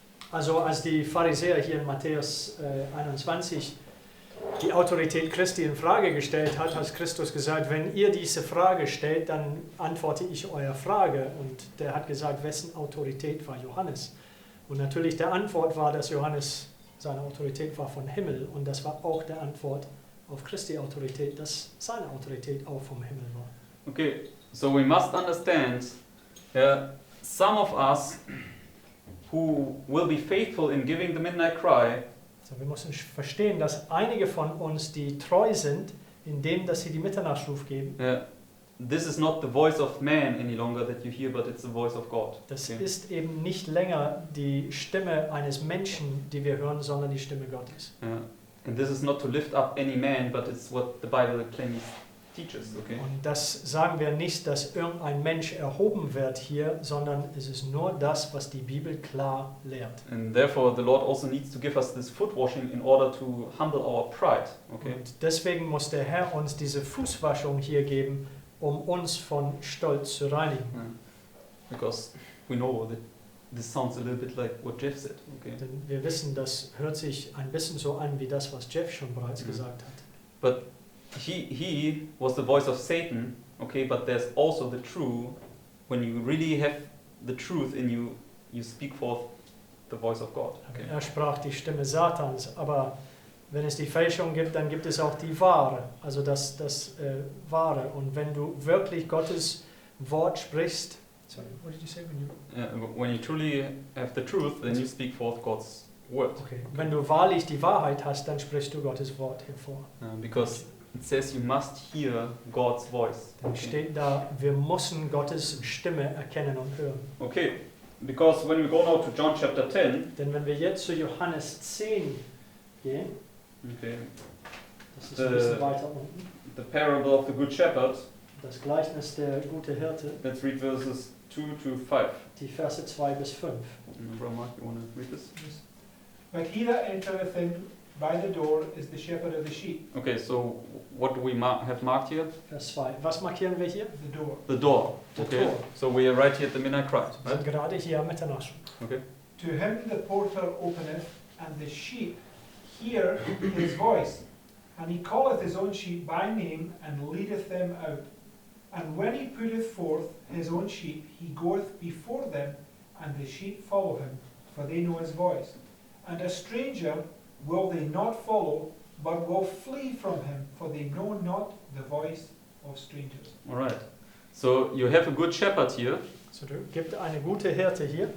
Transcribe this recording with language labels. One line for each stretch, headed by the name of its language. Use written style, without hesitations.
German: Also als die Pharisäer hier in Matthäus 21 die Autorität Christi in Frage gestellt hat Christus gesagt, wenn ihr diese Frage stellt, dann antworte ich eure Frage. Und der hat gesagt, wessen Autorität war Johannes? Und natürlich der Antwort war, dass Johannes, seine Autorität war von Himmel. Und das war auch der Antwort auf Christi Autorität, dass seine Autorität auch vom Himmel war.
English: Okay, so we must understand some of us who will be faithful in giving the midnight cry
German: So, wir müssen verstehen, dass einige von uns, die treu sind, indem dass sie die Mitternachtsruf geben,
English: this is not the voice of man any longer that you hear, but it's the voice of God.
German: das
English: Okay.
German: ist eben nicht länger die Stimme eines Menschen, die wir hören, sondern die Stimme Gottes.
English: And this is not to lift up any man, but it's what the Bible plainly teaches. Okay.
German: Und das sagen wir nicht, dass irgendein Mensch erhoben wird hier, sondern es ist nur das, was die Bibel klar lehrt.
English: And therefore, the Lord also needs to give us this foot washing in order to humble our pride. Okay.
German: Und deswegen muss der Herr uns diese Fußwaschung hier geben, um uns von Stolz zu reinigen.
English: Because we know that this sounds a little bit like what Jeff said. Okay.
German: Denn wir wissen, das hört sich ein bisschen so an wie das, was Jeff schon bereits gesagt hat.
English: But he was the voice of Satan, okay, but there's also the true, when you really have the truth in you, you speak forth the voice of God. Okay.
German: Er sprach die Stimme Satans, aber wenn es die Fälschung gibt, dann gibt es auch die wahre, also das Wahre. Und wenn du wirklich Gottes Wort sprichst,
English: sorry, what did you say? When you truly have the truth, then you speak forth God's word. Okay.
German: Wenn du wahrlich die Wahrheit hast, dann sprichst du Gottes Wort hervor.
English: Because it says you must hear God's voice.
German: Dann steht da, wir müssen Gottes Stimme erkennen und hören.
English: Okay, because when we go now to John chapter 10,
German: Denn wenn wir jetzt zu Johannes 10 gehen,
English: okay,
German: das ist ein bisschen weiter unten,
English: the parable of the Good Shepherd,
German: das Gleichnis der gute Hirte,
English: let's read verses 2 to 5.
German: die Verse 2 bis 5.
English: Brother Mark, you want to read this? But he that entereth in by the door is the shepherd of the sheep. Okay, so what do we have marked here?
German: Vers 2. Was markieren wir hier?
English: The door. The door. The Okay, door. so we are right here at the midnight cry.
German: Wir sind
English: Right?
German: gerade hier am Mitternacht.
English: Okay. To him the porter openeth, and the sheep hear his voice. And he calleth his own sheep by name, and leadeth them out. And when he putteth forth his own sheep, he goeth before them, and the sheep follow him, for they know his voice. And a stranger will they not follow, but will flee from him, for they know not the voice of strangers. All right. So you have a good shepherd here.
German: So, du gibt eine gute Hirte hier